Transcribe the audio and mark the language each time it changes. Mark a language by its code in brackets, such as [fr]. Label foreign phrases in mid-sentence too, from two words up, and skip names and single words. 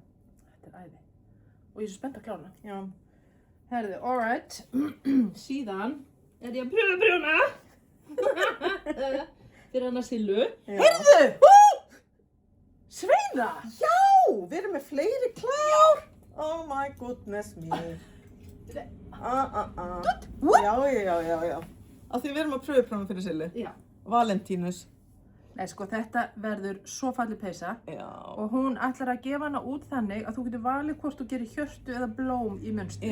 [is] Þetta er æði. Og ég er svo spennt að klára hana. Já. Herðu, alright. Síðan er ég að prjóna. Fyrir hana Sillu. Heyrðu! Sveiða! Já, við erum með fleiri klár. [en] Oh my goodness me. [is] Já. Af því við erum að pröfuprófa fyrir Sillu. Já. Valentínus. Nei, sko, þetta verður svo falleg peysa. Já. Og hún ætlar að gefa hana út þannig að þú getur valið hvort þú gerir hjörtu eða blóm í munstri.